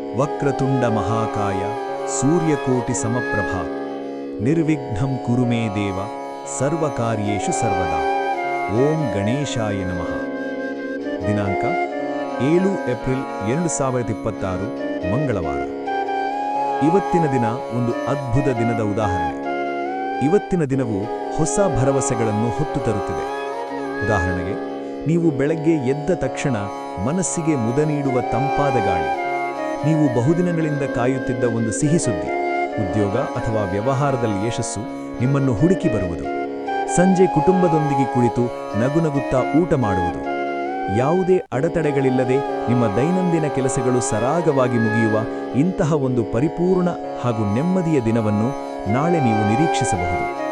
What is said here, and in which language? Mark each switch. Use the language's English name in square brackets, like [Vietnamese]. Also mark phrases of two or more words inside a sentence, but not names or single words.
[Sanskrit] ವಕ್ರತುಂಡ ಮಹಾಕಾಯ ಸೂರ್ಯಕೋಟಿ ಸಮಪ್ರಭ ನಿರ್ವಿಘ್ನಂ ಕುರು ಮೇ ದೇವ ಸರ್ವಕಾರ್ಯೇಷು ಸರ್ವದಾ. ಓಂ ಗಣೇಶಾಯ ನಮಃ. [Kannada] ದಿನಾಂಕ 7 ಏಪ್ರಿಲ್ 2026 ಮಂಗಳವಾರ. ಇವತ್ತಿನ ದಿನ ಒಂದು ಅದ್ಭುತ ದಿನದ ಉದಾಹರಣೆ. ಇವತ್ತಿನ ದಿನವು ಹೊಸ ಭರವಸೆಗಳನ್ನು ಹೊತ್ತು ತರುತ್ತಿದೆ. ಉದಾಹರಣೆಗೆ, ನೀವು ಬೆಳಗ್ಗೆ ಎದ್ದ ತಕ್ಷಣ ಮನಸ್ಸಿಗೆ ಮುದ ನೀಡುವ ತಂಪಾದ ಗಾಳಿ, ನೀವು ಬಹುದಿನಗಳಿಂದ ಕಾಯುತ್ತಿದ್ದ ಒಂದು ಸಿಹಿ ಸುದ್ದಿ, ಉದ್ಯೋಗ ಅಥವಾ ವ್ಯವಹಾರದಲ್ಲಿ ಯಶಸ್ಸು ನಿಮ್ಮನ್ನು ಹುಡುಕಿ ಬರುವುದು, ಸಂಜೆ ಕುಟುಂಬದೊಂದಿಗೆ ಕುಳಿತು ನಗುನಗುತ್ತಾ ಊಟ ಮಾಡುವುದು, ಯಾವುದೇ ಅಡೆತಡೆಗಳಿಲ್ಲದೆ ನಿಮ್ಮ ದೈನಂದಿನ ಕೆಲಸಗಳು ಸರಾಗವಾಗಿ ಮುಗಿಯುವ ಇಂತಹ ಒಂದು ಪರಿಪೂರ್ಣ ಹಾಗೂ ನೆಮ್ಮದಿಯ ದಿನವನ್ನು ನಾಳೆ ನೀವು ನಿರೀಕ್ಷಿಸಬಹುದು.